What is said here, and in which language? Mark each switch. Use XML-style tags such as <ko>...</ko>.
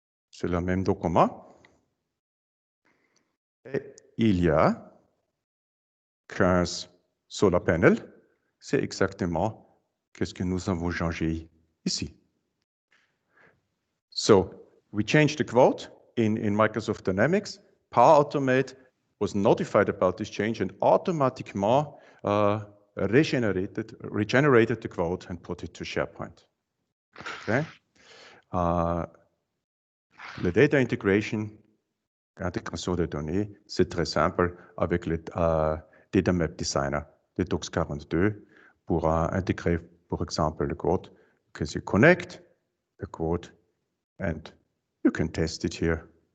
<fr>C'est le même document. Et il y a 15</fr> <en>solar panels.</en> <fr>C'est exactement ce que nous avons changé ici.</fr> <en>So, we changed the quote in Microsoft Dynamics. Power Automate was notified about this change and</en> <fr>automatiquement</fr> <en>regenerated the quote and put it to SharePoint. Okay.</en> <fr>Le data integration, intégration de données, c'est très simple avec le Data Map Designer de Docs42 pour intégrer, par exemple, le code que</fr> <en>you connect the code and you can test it here.</en>